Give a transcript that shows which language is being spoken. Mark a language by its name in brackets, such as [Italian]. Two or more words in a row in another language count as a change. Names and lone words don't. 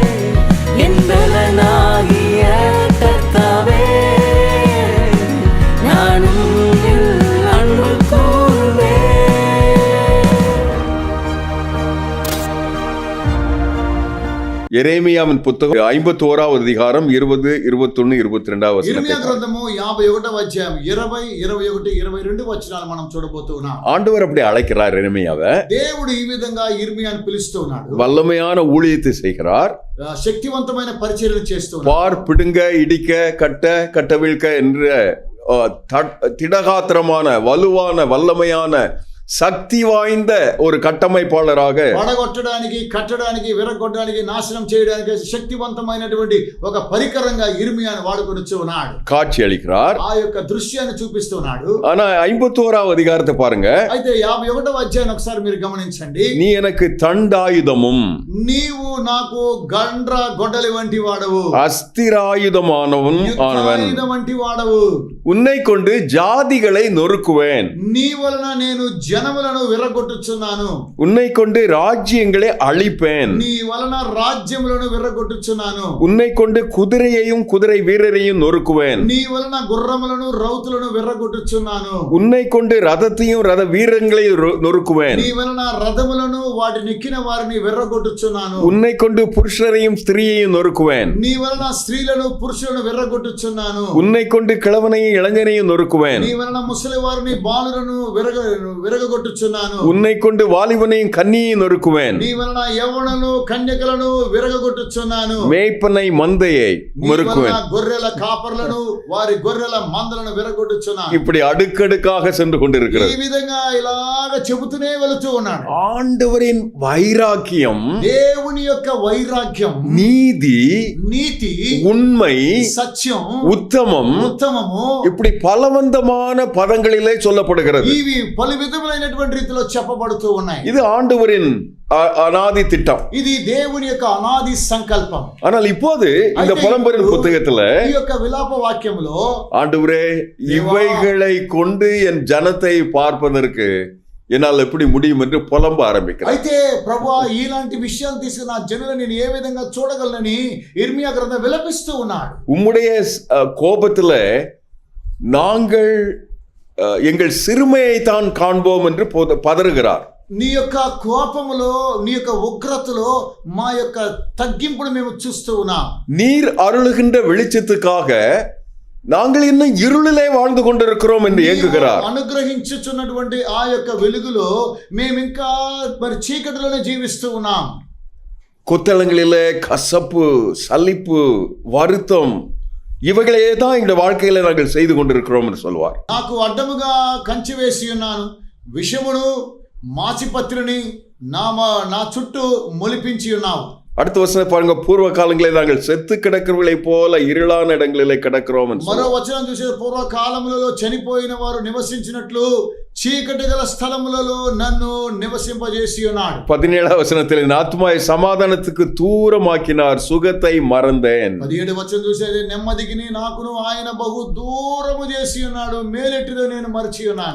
[Tamil] என் பலனாகிய கர்த்தாவே, நானும் அன்பு கூறுவேன். எரேமியாவின் புத்தகம் 51வது அதிகாரம் 20, 21, 22 [Telugu] ఇర్మియా వచనం. గ్రంథము 51వ అధ్యాయం 20, 21, 22 వచనాలు మనం చూడబోతున్నాం. [Tamil] ஆண்டவர் அப்படி அழைக்கிறார் எரேமியாவை. [Telugu] దేవుడు ఈ విధంగా ఇర్మియాను పిలుస్తూ ఉన్నాడు. [Tamil] வல்லமையான ஊழியத்தை செய்கிறார். [Telugu] శక్తివంతమైన పరిచర్యలు చేస్తూ ఉన్నాడు. [Tamil] பார், பிடுங்க, இடிக்க, கட்ட, கட்டவிழ்க்க என்ற திடகாத்திரமான வலுவான வல்லமையான சக்தி வாய்ந்த ஒரு கட்டமைப்பாளராக, [Telugu] పడగొట్టడానికి, కట్టడానికి, విరగొట్టడానికి, నాశనం చేయడానికి శక్తివంతమైనటువంటి ఒక పరికరంగా ఇర్మియాను వాడుకొనొచ్చు ఉన్నాడు. [Tamil] காட்சி அளிக்கிறார். [Telugu] ఆ యొక్క దృశ్యాన్ని చూపిస్తున్నాడు. [Tamil] ஆனா 51வது அதிகாரத்தை பாருங்க. [Telugu] అయితే 51వ అధ్యాయం ఒకసారి మీరు గమనించండి. [Tamil] நீ எனக்கு தண்டாயுதமும் [Telugu] నీవు నాకు గొడ్డలి వంటి వాడవు, [Tamil] அஸ்திராயுதமானவன் ஆனவன், [Telugu] యుద్ధాయుధం వంటి వాడవు. [Tamil] உன்னை கொண்டு ஜாதிகளை நொறுக்குவேன், [Telugu] నీ వలన నేను జనములను విర్రగొట్టుచున్నాను. [Tamil] உன்னை கொண்டு ராஜ்யங்களை அழிப்பேன், [Telugu] నీ వలన రాజ్యములను విర్రగొట్టుచున్నాను. [Tamil] உன்னை கொண்டு குதிரையையும் குதிரை வீரரையும் நொறுக்குவேன், [Telugu] నీ వలన గుర్రములను రౌతులను విర్రగొట్టుచున్నాను. [Tamil] உன்னை கொண்டு ரதத்தையும் ரத வீரங்களையும் நொறுக்குவேன், [Telugu] నీ వలన రథములను వాటి నెక్కిన వారిని విర్రగొట్టుచున్నాను. [Tamil] உன்னை கொண்டு புருஷரையும் ஸ்திரீயையும் நொறுக்குவேன், [Telugu] నీ వలన స్త్రీలను పురుషులను విర్రగొట్టుచున్నాను. [Tamil] உன்னை கொண்டு கிழவனையும் இளைஞனையும் நொறுக்குவேன், [Telugu] నీ వలన ముసలి వారిని బాలులను విరగొట్టుచున్నాను. [Tamil] உன்னை கொண்டு வாலிபனையும் கன்னியையும் நொறுக்குவேன், [Telugu] నీ వలన యవ్వనులను కన్యకలను విరగొట్టుచున్నాను. [Tamil] மேய்ப்பனை மந்தையை நொறுக்குவேன். [Telugu] గొర్రెల కాపర్లను వారి గొర్రెల మందలను విరగొట్టుచున్నాను. [Tamil] இப்படி அடுக்கடுக்காக சென்று கொண்டிருக்கிறது. [Telugu] ఈ విధంగా ఇలాగ చెబుతూనే వెళుతూ ఉన్నాడు. [Tamil] ஆண்டவரின் வைராக்கியம், [Telugu] దేవుని యొక్క వైరాగ్యం, [Tamil] நீதி, [Telugu] నీతి, [Tamil] உண்மை, [Telugu] సత్యం, [Tamil] உத்தமம், [Telugu] ఉత్తమము, [Tamil] இப்படி பலவந்தமான பதங்களிலே சொல்லப்படுகிறது. [Telugu] ఇవి పలు విధములైనటువంటి రీతిలో చెప్పబడుతూ ఉన్నాయి. [Tamil] இது ஆண்டவரின் அநாதி திட்டம். [Telugu] ఇది దేవుని యొక్క అనాది సంకల్పం. [Tamil] ஆனால் இப்போது இந்த புலம்பெயரின் புத்தகத்துல [Telugu] ఈ యొక్క విలాప వాక్యములో [Tamil] ஆண்டவரே, இவைகளை கொண்டு என் ஜனத்தை பார்ப்பதற்கு என்னால் எப்படி முடியும் என்று புலம்ப ஆரம்பிக்கிறார். [Telugu] అయితే ప్రభువా, ఇలాంటి విషయాలు తీసుకుని నా జనులను నేను ఏ విధంగా చూడగలనని ఇర్మియా గ్రంథం విలపిస్తూ ఉన్నాడు. [Tamil] உம்முடைய கோபத்துல நாங்கள் எங்கள் சிறுமையை தான் காண்போம் என்று பதறுகிறார். [Telugu] నీ యొక్క కోపములో, నీ యొక్క ఉగ్రతలో మా యొక్క తగ్గింపును మేము చూస్తూ ఉన్నాం. [Tamil] நீர் அருளுகின்ற வெளிச்சத்துக்காக நாங்கள் இன்னும் இருளிலே வாழ்ந்து கொண்டிருக்கிறோம் என்று ஏங்குகிறார். [Telugu] అనుగ్రహించుచున్నటువంటి ఆ యొక్క వెలుగులో మేము ఇంకా మరి చీకటిలోనే జీవిస్తూ ఉన్నాం. [Tamil] கொத்தளங்களிலே கசப்பு, சலிப்பு, வருத்தம், இவைகளே தான் எங்களுடைய வாழ்க்கையில நாங்கள் செய்து கொண்டிருக்கிறோம் என்று சொல்வார். [Telugu] నాకు అడ్డముగా కంచె వేసి ఉన్నాను, విషమును మాచిపత్రిని నా చుట్టూ మొలిపించి ఉన్నావు. [Tamil] அடுத்த வசனம் பாருங்க, பூர்வ காலங்களில் நாங்கள் செத்து கிடக்கிறவர்களை போல இருளான இடங்களிலே கிடக்கிறோம் என்று [Telugu] మరో వచనం చూసే పూర్వ కాలములలో చనిపోయిన వారు నివసించినట్లు చీకటి గల స్థలములలో నన్ను నివసింపజేసి ఉన్నాడు. [Tamil] 17 వచనத்தில் என் ஆத்துமாவை சமாதானத்துக்கு தூரமாக்கினார், சுகத்தை மறந்தேன். [Telugu] 17 వచనం చూసేది నెమ్మదికి నాకును ఆయన బహు దూరము చేసి ఉన్నాడు, మేలెట్టిదో నేను మరచి ఉన్నాను.